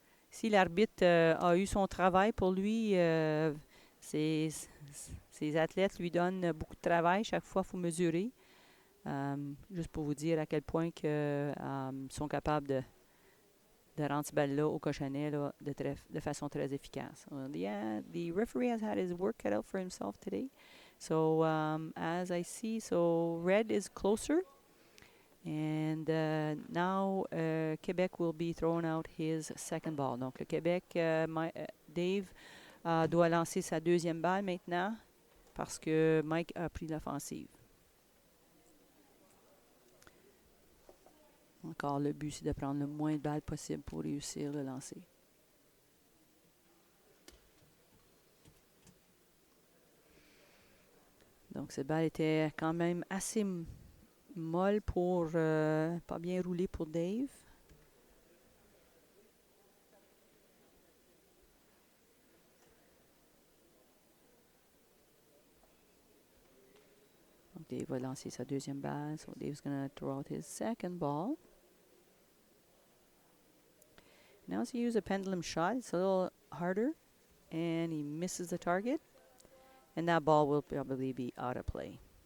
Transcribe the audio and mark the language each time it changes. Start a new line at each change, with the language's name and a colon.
French: Si l'arbitre a eu son travail pour lui, ses athlètes lui donnent beaucoup de travail. Chaque fois, il faut mesurer. Juste pour vous dire à quel point que, ils sont capables de rendre cette balle-là au cochonnet là, de façon très efficace.
English: Yeah, the referee has had his work cut out for himself today. So as I see, so red is closer. And now Quebec will be throwing out his second ball.
French: Donc le Québec, Dave doit lancer sa deuxième balle maintenant parce que Mike a pris l'offensive. Encore le but, c'est de prendre le moins de balles possible pour réussir le lancer. Donc cette balle était quand même assez molle pour pas bien roulé pour Dave. Donc Dave va lancer sa deuxième balle.
English: So Dave's going to throw out his second ball. Now he uses a pendulum shot. It's a little harder. And he misses the target. And that ball will probably be out of play.